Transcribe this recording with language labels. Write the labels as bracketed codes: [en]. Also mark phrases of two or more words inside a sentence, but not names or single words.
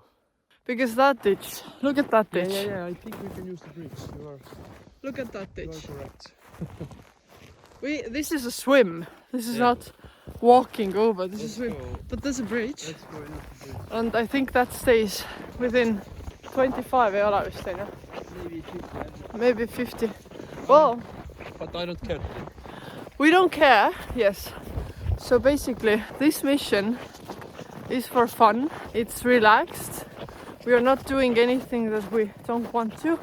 [en] Because that ditch, look at that ditch. Yeah, I think we can use the bridge. Look at that You ditch. are correct. This is a swim. This is Yeah. not walking over. This is swim. Go. But there's a bridge. Let's go into the bridge. And I think that stays within 25 [et] ei ole vist, onju. [en] Maybe 50. Maybe 50. Well, But I don't care. we don't care, yes. So basically, this mission is for fun. It's relaxed. We are not doing anything that we don't want to.